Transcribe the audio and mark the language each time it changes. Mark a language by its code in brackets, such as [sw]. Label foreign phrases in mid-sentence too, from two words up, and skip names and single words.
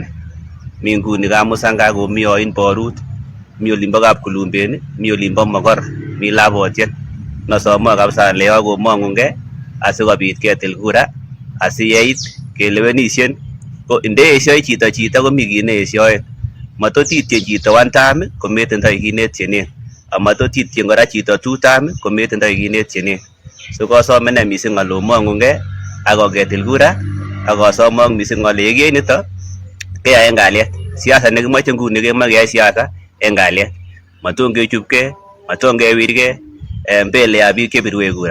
[kln] Mi nguni kamusanga komi oin borut, mi olimbo kapkulumbeni, mi olimbo Mogor, mi Labotiet. Nosomo kabisa ale komong'unge asikobit ketil kura asiyeit kelewenisien ko ndeeshoi chito komi kit neeshoen. Matotitien chito one time kometindoi kit netienen. Amatotitien kora chito 2 time kometindoi kit netienen. So kosome ne missing ale omong'unge ako ketil kura akosomok missing ale yekiyai nito keyae en kalyet. Siasa nekimoche nguni kemoe keyai siasa en kalyet. Maton kechupke, maton kewirke [sw] mbele ya [kln] biik chebirwech kura.